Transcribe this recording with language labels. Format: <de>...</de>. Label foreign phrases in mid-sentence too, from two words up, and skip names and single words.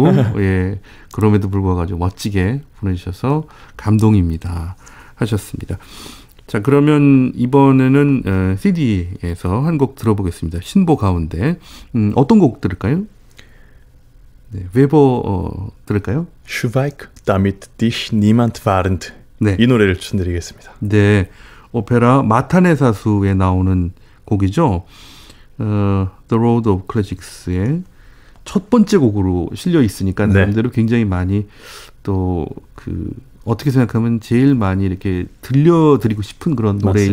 <ko>예, 그럼에도 불구하고 아주 멋지게 보내주셔서 감동입니다. 하셨습니다. 자, 그러면 이번에는 CD에서 한 곡 들어보겠습니다. 신보 가운데. 어떤 곡 들을까요? 네, 웨버 들을까요?</ko> <de>Schweig, damit dich niemand warnt.</de> <ko>네. 이 노래를 추천드리겠습니다. 네, 오페라 마타네 사수에 나오는 곡이죠. The Road of Classics의 첫 번째 곡으로 실려 있으니까 나름대로 굉장히 많이 또 어떻게 생각하면 제일 많이 이렇게 들려드리고 싶은 그런 노래일</ko>